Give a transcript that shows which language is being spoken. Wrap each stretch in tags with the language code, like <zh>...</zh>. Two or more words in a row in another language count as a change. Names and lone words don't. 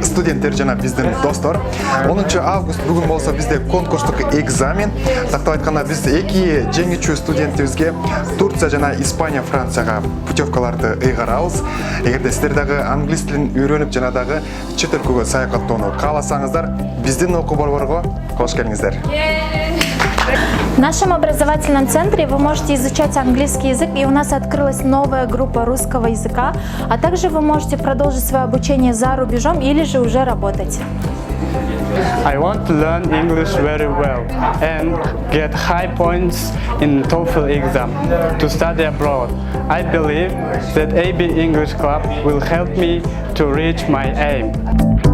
<ky>студенттер жана биздин достор. 10 август бүгүн болсо бизде конкурстук экзамен. Тактап айтканда биз эки жеңүүчү студентибизге Турция жана Испания, Францияга путевкаларды ыйгарабыз. Эгерде сиздер дагы англис тилин үйрөнүп жана дагы чет өлкөгө саякаттоону кааласаңыздар, биздин окуу борборго кош келиңиздер.</ky> <ru>В нашем образовательном центре вы можете изучать английский язык, и у нас открылась новая группа русского языка, а также вы можете продолжить свое обучение за рубежом или же уже работать.</ru> <en>I want to learn English very well and get high points in TOEFL exam to study abroad. I believe that AB English Club will help me to reach my aim.</en>